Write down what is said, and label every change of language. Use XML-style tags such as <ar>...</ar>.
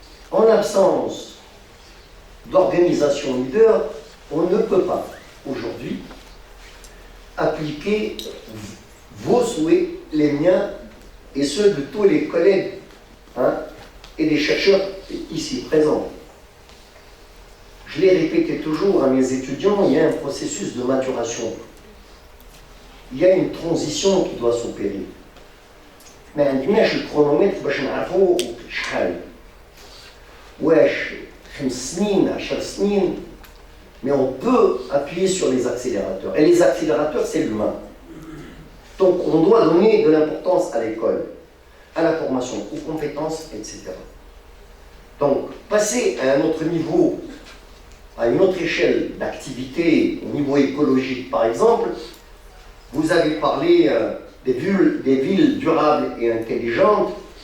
<fr>En l'absence d'organisation leader, on ne peut pas aujourd'hui appliquer vos souhaits, les miens et ceux de tous les collègues et des chercheurs ici présents. Je l'ai répété toujours à mes étudiants, il y a un processus de maturation. Il y a une transition qui doit s'opérer.</fr> <ar>ما عندناش الكرونومتر باش نعرفوا شحال واش 5 سنين 10 سنين,</ar> <fr>mais on peut appuyer sur les accélérateurs. Et les accélérateurs, c'est l'humain. Donc on doit donner de l'importance à l'école, à la formation, aux compétences, etc. Donc passer à un autre niveau, à une autre échelle d'activité, au niveau écologique par exemple, vous avez parlé des villes durables et intelligentes.</fr>